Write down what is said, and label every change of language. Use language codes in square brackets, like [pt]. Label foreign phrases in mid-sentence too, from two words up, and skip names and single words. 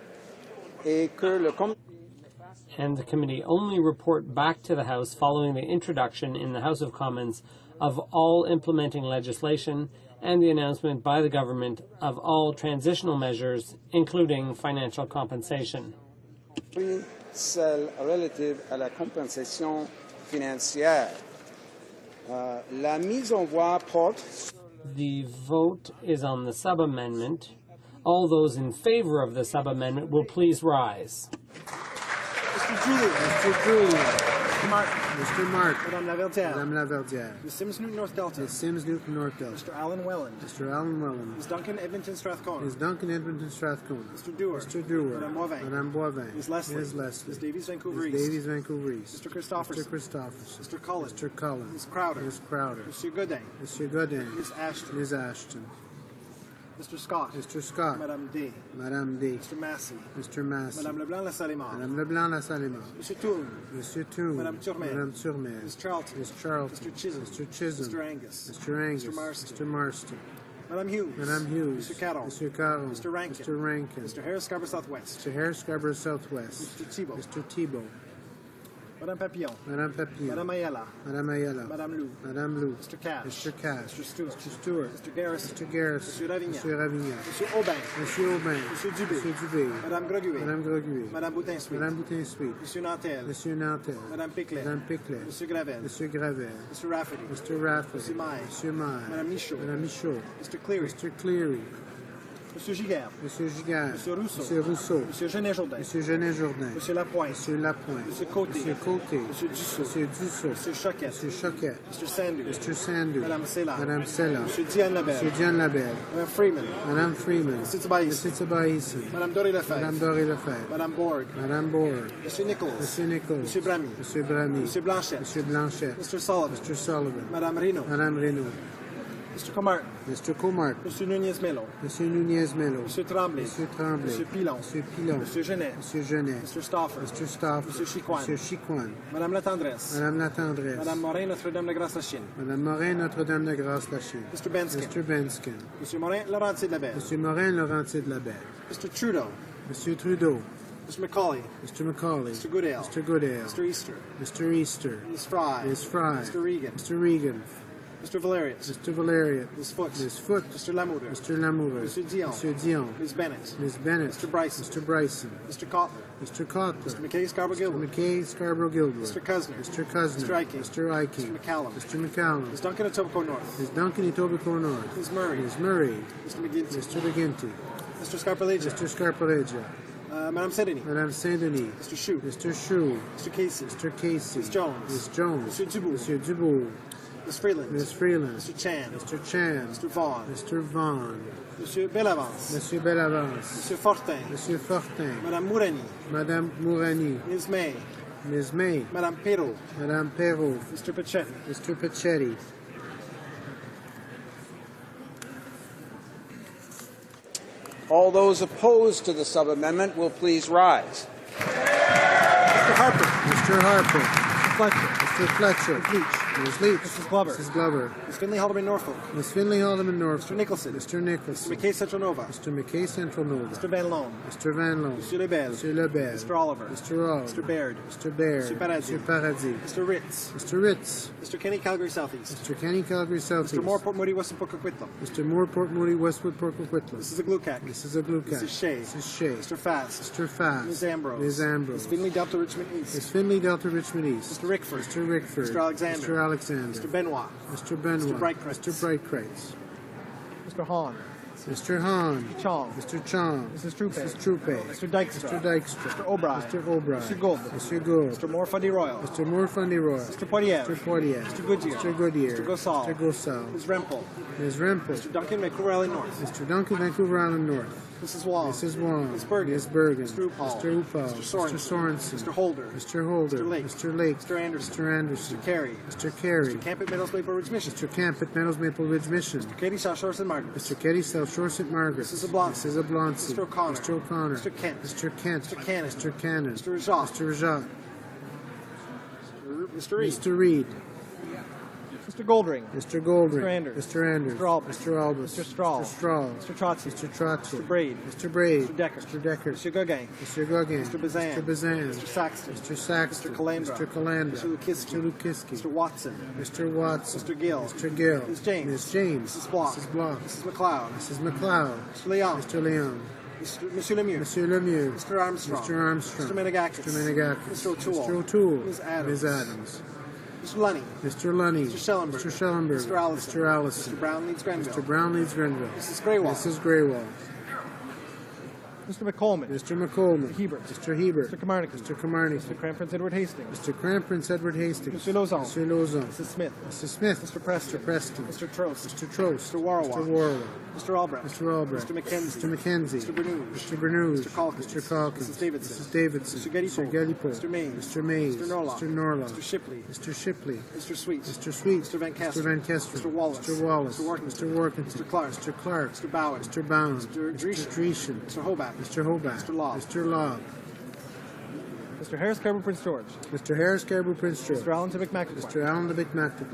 [en] And the committee only report back to the House following the introduction in the House of Commons of all implementing legislation and the announcement by the government of all transitional measures, including financial compensation. [fr] Celle relative à la compensation financière. La mise en voix porte. [en] The vote is on the sub-amendment. All those in favor of the sub-amendment will please rise. Mr. Julian. Mr. Julian. Martin. Mr. Martin. Madame Laverdière. Madame Laverdière. Ms. Sims Newton North Delta. Ms. Sims Newton North Delta. Mr. Alan Welland. Mr. Alan Welland. Ms. Duncan Edmonton Strathcona. Ms. Duncan Edmonton Strathcona. Mr. Dewar. Mr. Dewar. Madame Boivin. Madame Boivin. Ms. Leslie. Ms. Leslie. Ms. Davies Vancouver Ms. East. Davies Vancouver East. Mr. Christopherson. Mr. Christopherson. Mr. Cullen. Mr. Cullen. Ms. Crowder. Ms. Crowder. Monsieur Godin. Monsieur Godin. Ms. Ashton. Ms. Ashton. Mr. Scott. Mr. Scott. Madame Day. Madame Day. Mr. Massey. Mr. Massey. Madame Leblanc-Lassalle-Mort. Madame Leblanc-Lassalle-Mort. Monsieur Toon. Monsieur Toon. Madame Turmel. Madame Turmel. Ms. Charlton. Ms. Charlton. Mr. Chisholm. Mr. Chisholm. Mr. Angus. Mr. Angus. Mr. Marston. Mr. Marston. Madame Hughes. Madame Hughes. Mr. Caron. Mr. Caron. Mr. Rankin. Mr. Rankin. Mr. Harris Scarborough Southwest. Mr. Harris Scarborough Southwest. Mr. Thibault. Mr. Thibault. Madame Papillon. Madame Papillon. Madame Ayala. Madame Ayala. Madame Lou. Madame Lou. Mr. Cash. Mr. Cash. Mr. Stewart. Mr. Stewart. Mr. Garrison. Mr. Garrison. Monsieur Ravignac. Monsieur Ravignac. Monsieur Aubin. Monsieur Aubin. Monsieur Dubé. Monsieur Dubé. Madame Greguet. Madame Greguet. Madame Boutin-Sweet. Madame Boutin-Sweet. Monsieur Nantel. Monsieur Nantel. Madame Piclet. Madame Piclet. Monsieur Gravel. Monsieur Gravel. Mr. Rafferty. Mr. Rafferty. Monsieur Maille. Monsieur Maille. Madame Michaud. Madame Michaud. Mr. Cleary. Mr. Cleary. Monsieur Giguère. Monsieur Giguère. Monsieur Rousseau. Monsieur Rousseau. Monsieur Genet-Jourdain. Monsieur Genet-Jourdain. Monsieur Lapointe. Monsieur Lapointe. Monsieur Côté. Monsieur Côté. Monsieur Dussault. Monsieur Dussault. Monsieur Choquette. Monsieur Choquette. Mr. Sanders. Mr. Sanders. Madame Sella. Madame Sella. Monsieur Diane Labelle. Monsieur Diane Labelle. Madame Freeman. Madame Freeman. Monsieur Tibaïs. Monsieur Tibaïs. Madame Doré Lefebvre. Madame Doré Lefebvre. Madame Borg. Madame Borg. Monsieur Nichols. Monsieur Nichols. Monsieur Bramy. Monsieur Bramy. Monsieur Blanchette. Monsieur Blanchette. Mr. Sullivan. Mr. Sullivan. Madame Reynaud. Madame Reynaud. Mr. Comartin. Mr. Comartin. Monsieur Nunez-Melo. Monsieur Nunez-Melo. Monsieur Tremblay. Monsieur Tremblay. Monsieur Pilon. Monsieur Pilon. Monsieur Genet. Monsieur Genet. Mr. Stauffer. Mr. Stauffer. Monsieur Chicoine. Monsieur Chicoine. Madame Latendresse. Madame Latendresse. Madame Morin, Notre-Dame de Grâce-Lachine. Madame Morin, Notre-Dame de Grâce-Lachine. Mr. Benskin. Mr. Benskin. Monsieur Morin, Laurentier de la Belle. Monsieur Morin, Laurentier de la Belle. Mr. Trudeau. Monsieur Trudeau. Mr. Macaulay. Mr. Macaulay. Mr. Goodale. Mr. Goodale. Mr. Easter. Mr. Easter. Ms. Fry. Ms. Fry. Mr. Regan. Mr. Regan. Mr. Valerius. Mr. Valerius. Ms. Foot. Ms. Foot. Mr. Lamoureux. Mr. Lamoureux. Mr. Dion. Mr. Dion. Ms. Bennett. Ms. Bennett. Mr. Bryson. Mr. Bryson. Mr. Cotler. Mr. Cotler. Mr. McKay Scarborough Gilbert. Mr. McKay Scarborough Gilbert. Mr. Cusner. Mr. Cusner. Mr. Iking. Mr. Iking. Mr. McCallum. Mr. McCallum. Ms. Duncan Etobicoke North. Ms. Duncan Etobicoke North. Ms. Murray. Ms. Murray. Mr. McGinty. Mr. McGinty. Mr. Scarpellegia. Mr. Scarpellegia. Madame Saint-Denis. Madame Saint-Denis. Mr. Chou. Mr. Chou. Mr. Casey. Mr. Casey. Ms. Jones. Ms. Jones. Monsieur Dubout. Monsieur Dubout. Ms. Freeland. Ms. Freeland. Mr. Chan. Mr. Chan. Mr. Vaughn. Mr. Vaughn. Monsieur Bellavance. Monsieur Bellavance. Monsieur Fortin. Monsieur Fortin. Madame Mourani. Madame Mourani. Ms. May. Ms. May. Madame Perrault. Madame Perrault. Mr. Pachetti. Mr. Pachetti. All those opposed to the sub-amendment will please rise. Mr. Harper. Mr. Harper. Fletcher. Mr. Fletcher. Leach. Ms. Leach. Mrs. Glover. Mrs. Glover. Ms. Finley Haldeman Norfolk. Ms. Finley Haldeman Norfolk. Mr. Nicholson. Mr. Nicholson. Mr. McKay Central Nova. Mr. McKay Central Nova. Mr. Van Loan. Mr. Van Loan. Monsieur Lebel. Monsieur Lebel. Mr. Oliver. Mr. Oliver. Mr. Baird. Mr. Baird. Mr. Paradis. Mr. Paradis. Mr. Ritz. Mr. Ritz. Mr. Kenny Calgary Southeast. Mr. Kenny Calgary Southeast. Mr. Moore Port Moody Western Port Coquitlam. Mr. Moore Port Moody Westwood Port Coquitlam. This is a Glucac. This is a Glucac. Mrs. Shea. Mrs. Shea. Mr. Fast. Mr. Fast. Ms. Ambrose. Ms. Ambrose. Ms. Finley Delta Richmond East. Ms. Finley Delta Richmond East. Mr. Rickford. Mr. Rickford. Mr. Alexander. Mr. Alexander. Mr. Benoit. Mr. Benoit. Mr. Breitkreitz. Mr. Breitkreitz. Mr. Hahn. Mr. Hahn. Mr. Chong. Mr. Chong. Mrs. Troupe. Mrs. Troupe. Mr. Dykstra. Mr. Dykstra. Mr. O'Brien. Mr. O'Brien. Mr. Gould. Mr. Gould. Mr. Moore Fundy Royal. Mr. Moore Fundy Royal. Mr. Poitier. Mr. Poitier. Mr. Goodyear. Mr. Goodyear. Mr. Gosal. Mr. Gosal. Ms. Rempel. Ms. Rempel. Mr. Duncan Vancouver Island North. Mr. Duncan Vancouver Island North. Mrs. Wong. Mrs. Wong. Ms. Bergen. Ms. Bergen. Mr. Upal. Mr. Upal. Mr. Sorensen. Mr. Holder. Mr. Holder. Mr. Lake. Mr. Lake. Mr. Anderson. Mr. Anderson. Mr. Carey. Mr. Carey. Mr. Camp at Meadows Maple Ridge Mission. Mr. Camp at Meadows Maple Ridge Mission. Mr. Katie South Shore St. Margaret. Mr. Katie South Shore St. Margaret. Mrs. Oblonsky. Mrs. Oblonsky. Mr. O'Connor. Mr. O'Connor. Mr. Kent. Mr. Kent. Mr. Cannon. Mr. Cannon. Mr. Rajat. Mr. Rajat. Mr. Reed. Mr. Reed. Mr. Goldring. Mr. Goldring. Mr. Anders. Mr. Anders. Mr. Albert. Mr. Albus. Mr. Strahl. Mr. Strahl. Mr. Trotsky. Mr. Trotsky. Mr. Braid. Mr. Braid. Mr. Decker. Mr. Decker. Mr. Gauguin. Mr. Gauguin. Mr. Bazan. Mr. Bazan. Mr. Saxton. Mr. Saxton. Mr. Calandra. Mr. Calandra. Mr. Lukiski. Mr. Lukiski. Mr. Watson. Mr. Watson. Mr. Gill. Mr. Gill. Ms. James. Ms. James. Mrs. Block. Mrs. Block. Mrs. McLeod. Mrs. McLeod. Mr. Leon. Mr. Leon. Monsieur Lemieux. Monsieur Lemieux. Mr. Armstrong. Mr. Armstrong. Mr. Menegakis. Mr. Menegakis. Mr. O'Toole. Mr. O'Toole. Ms. Adams. Ms. Adams. Mr. Lunny. Mr. Lunny. Mr. Schellenberg. Mr. Schellenberg. Mr. Allison. Mr. Allison. Mr. Brown leads Grenville. Mr. Brown leads Grenville. Mrs. Greywall. Mrs. Greywall. Mr. McColman. Mr. McColman. Mr. Hebert. Mr. Hebert. Mr. Camarnick. Mr. Camarnick. Mr. Crampons Edward Hastings. Mr. Crampons Edward Hastings. Mr. Lozon. Mr. Lozon. Mrs. Smith. Mrs. Smith. Mr. Preston. Mr. Preston. Mr. Trost. Mr. Trost. Mr. Warwa. Mr. Warwa. Mr. Albrecht. Mr. Albrecht. Mr. McKenzie. Mr. McKenzie. Mr. Bernoulli. Mr. Bernoulli. Mr. Calkins. Mr. Calkins. Mrs. Davidson. Mrs. Davidson. Mr. Gettypool. Mr. Gettypool. Mr. Mays. Mr. Mays. Mr. Norlock. Mr. Norlock. Mr. Shipley. Mr. Shipley. Mr. Sweet. Mr. Sweet. Mr. Van Kester. Mr. Van Kester. Mr. Wallace. Mr. Wallace. Mr. Workington. Mr. Workington. Mr. Clark. Mr. Clark. Mr. Bowen. Mr. Bowen. Mr. Dreesen. Mr. Dreesen. Mr. Hobart. Mr. Hobart. Mr. Law. Mr. Law. Mr. Harris Caribou Prince George. Mr. Harris Caribou Prince George. Mr. Allen Tivic McIntyre. Mr. Allen the Big McIntyre.